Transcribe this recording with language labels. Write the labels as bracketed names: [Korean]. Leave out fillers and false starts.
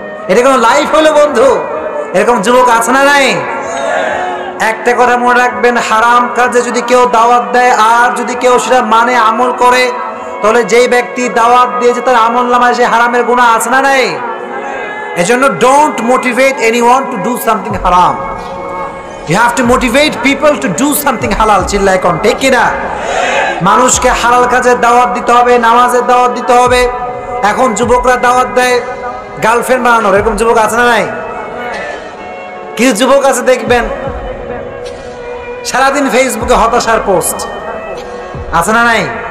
[Bangla] এটা কোনো লাইফ হলো বন্ধু? এরকম যুবক আছে না নাই? একটা কথা মনে রাখবেন, হারাম কাজে যদি কেউ দাওয়াত দেয় আর যদি কেউ সেটা মানে আমল করে, তাহলে যেই ব্যক্তি দাওয়াত দিয়েছে তার আমল নামায় সে হারামের গুনাহ আছে না নাই? এজন্য [English] Don't motivate anyone to do something haram. You have to motivate people to do something halal. [Bangla] চিল্লায় কোন ঠিক কিনা? মানুষকে হালাল কাজের দাওয়াত দিতে হবে, নামাজের দাওয়াত দিতে হবে। এখন যুবকরা দাওয়াত দেয় গার্লফ্রেন্ড বানানোর, এরকম যুবক আছে না নাই? কিছু যুবক আছে দেখবেন সারাদিন ফেসবুকে হতাশার পোস্ট, আছে না নাই?